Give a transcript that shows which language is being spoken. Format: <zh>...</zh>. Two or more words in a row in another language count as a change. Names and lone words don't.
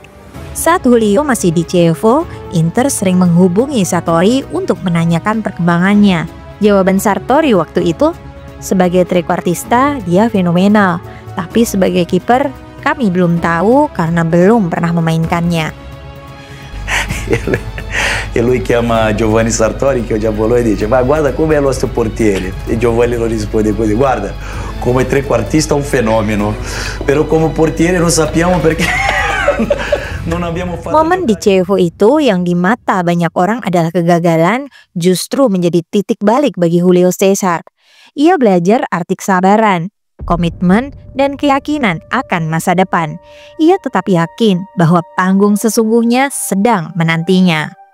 <id>Saat Julio masih di Chievo, Inter sering menghubungi Sartori untuk menanyakan perkembangannya. Jawaban Sartori waktu itu, sebagai trequartista dia fenomenal, tapi sebagai kiper kami belum tahu karena belum pernah memainkannya.</id> <it>E lui chiama Giovanni Sartori, che ho già volò, e dice: ma guarda come è il nostro portiere. E Giovanni lo risponde così: guarda, come trequartista un fenomeno, però come portiere non sappiamo perché.</it> <id>Momen di Chievo itu yang di mata banyak orang adalah kegagalan justru menjadi titik balik bagi Julio Cesar. Ia belajar arti kesabaran. komitmen, dan keyakinan akan masa depan. Ia tetap yakin bahwa panggung sesungguhnya sedang menantinya.</id>